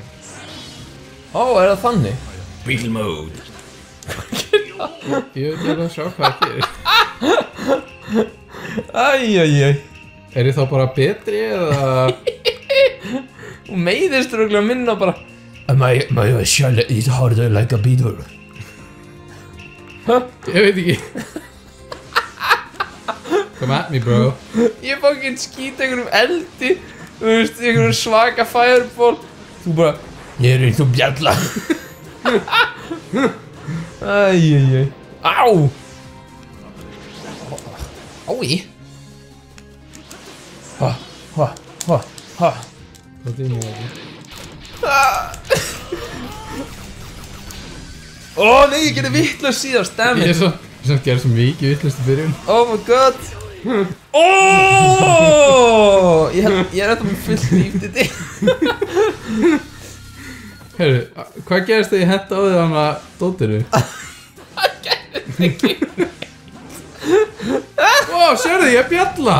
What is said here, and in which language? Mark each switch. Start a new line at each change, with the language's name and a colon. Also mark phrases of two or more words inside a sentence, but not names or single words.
Icelandic: Ó, er það þannig?
English: Beetle mode.
Icelandic: Ég veit ekki að sjá hvað það gerir. Æjæjæj. Er ég þá bara betri eða... Þú meiðist röglega minna bara.
English: My shell is harder like a beetle.
Icelandic: Ég veit ekki.
English: Come at me, bro.
Icelandic: Ég fokkin skýt einhverjum eldi. Þú veist, einhverjum svaka fireball. Þú bara, ég er eins og bjalla. Æjæjæj. Á! Ái. Ha. Það er mér ekki. Ó nei, ég gerði vitlaust síðast, damn Ég
English: it.
Icelandic: er svo... Ég gerði svo mikið vitlaust í byrjun.
English: Oh my god.
Icelandic: Ó! Ég er þetta með fullt líf til þig. Herru, hvað gerist þegar ég henda á þig hana dóttiru? Það gerðist ekki. Wow, sérðu, ég er bjalla!